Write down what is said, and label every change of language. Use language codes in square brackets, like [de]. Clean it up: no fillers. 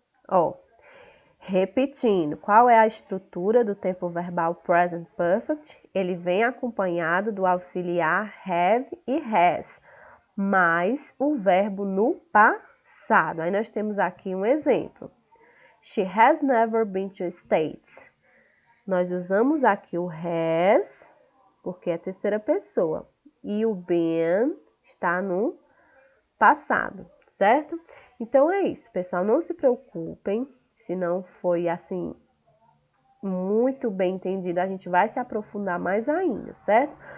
[pt] Ó, repetindo, qual é a estrutura do tempo verbal present perfect? Ele vem acompanhado do auxiliar have e has, mais o verbo no passado. Aí nós temos aqui um exemplo. [en] She has never been to States. [pt] Nós usamos aqui o has, porque é a terceira pessoa, e o been está no passado, certo? Então é isso, pessoal, não se preocupem, se não foi assim muito bem entendido, a gente vai se aprofundar mais ainda, certo?